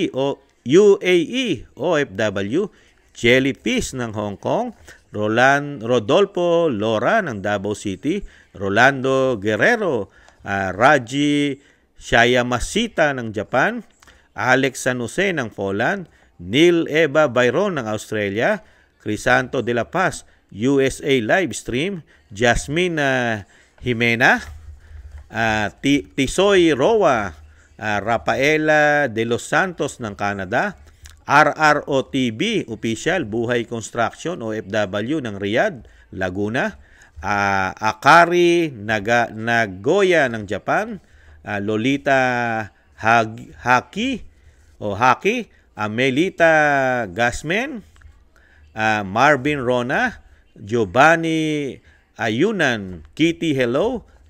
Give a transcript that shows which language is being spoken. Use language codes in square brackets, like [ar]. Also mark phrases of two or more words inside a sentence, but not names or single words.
[tl] UAE, OFW, Jellyfish ng Hong Kong, Rodolfo Lora ng Davao City, Rolando Guerrero, Raji Shayamasita ng Japan, Alex San Jose ng Poland, Neil Eva Byron ng Australia, Crisanto de la Paz, USA live stream, Jasmine Jimena, Tisoy Roa, Rafaela de los Santos ng Canada, RROTV Official, Buhay Construction, OFW ng Riyadh, Laguna, Akari Nagoya ng Japan, Lolita Haki, Amelita Gasmen, Marvin Rona, Giovanni Ayunan, Kitty Hello,